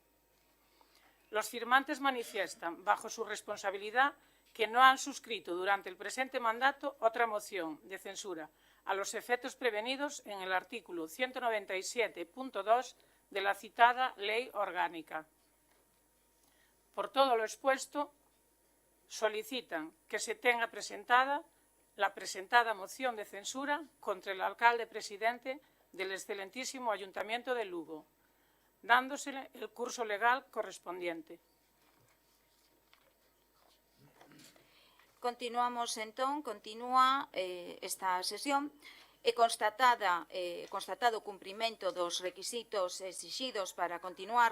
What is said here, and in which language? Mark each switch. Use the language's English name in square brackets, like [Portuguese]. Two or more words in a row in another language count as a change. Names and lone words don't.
[Spanish] Los firmantes manifiestan, bajo su responsabilidad, que no han suscrito durante el presente mandato otra moción de censura a los efectos prevenidos en el artículo 197.2 de la citada Ley Orgánica. Por todo lo expuesto, solicitan que se tenga presentada la presentada moción de censura contra el alcalde presidente del excelentísimo Ayuntamiento de Lugo, dándosele el curso legal correspondiente. [Galician] Continuamos, entón, continúa esta sesión e constatado o cumprimento dos requisitos exixidos para continuar